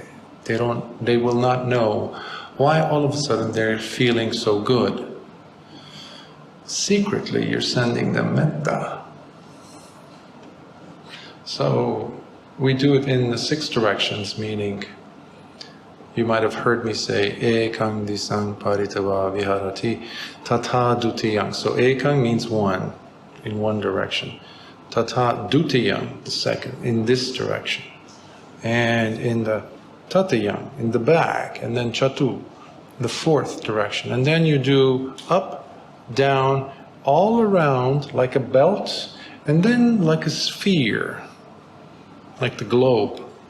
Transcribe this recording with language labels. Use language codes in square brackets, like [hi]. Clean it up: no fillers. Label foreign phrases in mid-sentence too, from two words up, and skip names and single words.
[en] They will not know why all of a sudden they're feeling so good. Secretly, you're sending them metta. So we do it in the 6 directions, meaning you might have heard me say [pi] ekang disang paritava viharati tata dutiyang. [en] So ekang means one, in one direction. [pi] Tata dutiyang, [en] the second, in this direction. And in the tatayang, in the back, and then chatu, the 4th direction. And then you do up, down, all around like a belt, and then like a sphere, like the globe.